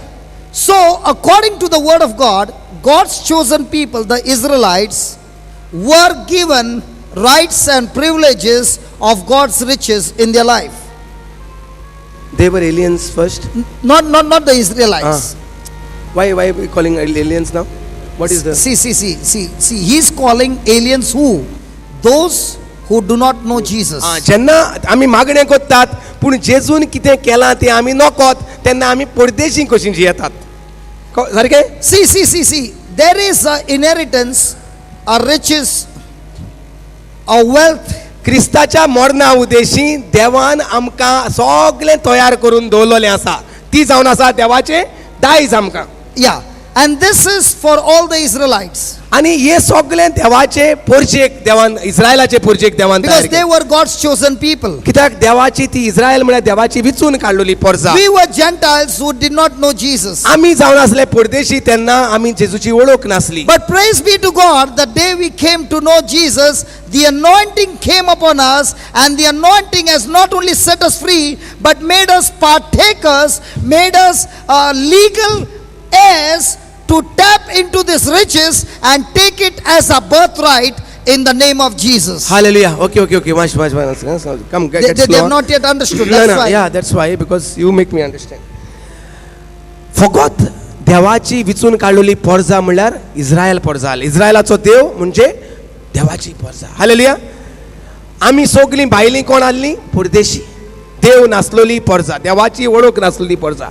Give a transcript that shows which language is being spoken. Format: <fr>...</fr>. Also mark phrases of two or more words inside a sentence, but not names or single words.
<en>So, according to the word of God, God's chosen people, the Israelites, were given rights and privileges of God's riches in their life. They were aliens first. Not the Israelites. Why are we calling aliens now? What is the See, he's calling aliens who? Those who do not know Jesus.</en> <kok>जेन्ना आमी मागणें कोत्तात पूण जेजून कितें केलां तें आमी नोकोत तेन्ना आमी परदेशी कशीं जियेतात. सारकें?</kok> <en>See. There is a inheritance, a riches, a wealth.</en> <kok>क्रिस्ताच्या मरणा उदेशी देवान आमकां सगळें तयार करून दवरलेलें आसा. ती जावन आसा देवाचें दायज आमकां.</kok> <en>Yeah. And this is for all the Israelites.</en> <kok>आनी हे सगळें देवाचे पोरचेक देवान, इस्रायलाचे पोरचेक देवान तयार</kok> <en>Because they</en> <kok>केलें.</kok> <en>were God's chosen people.</en> <kok>कित्याक देवाची ती इस्रायल म्हळ्यार देवाची विचून काडलेली पोरसां.</kok> <en>We were Gentiles who did not know Jesus.</en> <kok>आमी जावन आसले परदेशी तेन्ना आमी जेजूची वळख नासली.</kok> <en>But praise be to God, the day we came to know Jesus, the anointing came upon us, and the anointing has not only set us free, but made us partakers, made us legal heirs to tap into this riches and take it as a birthright in the name of Jesus. Hallelujah. Okay. Watch. Come, get They slow. have not yet understood. No, That's no. why. Yeah, that's why, because you make me understand.</en> <kok>फकत देवाची विचून काडलेली पोरजा म्हणल्यार इस्रायल पोरजा. इस्रायलाचो देव म्हणजे देवाची पोरजा. हालेलुया. आमी सगळीं भायलीं कोण आसलीं? परदेशी. देव नासलोली पोरजा, देवाची वळख नासलोली पोरजा.</kok>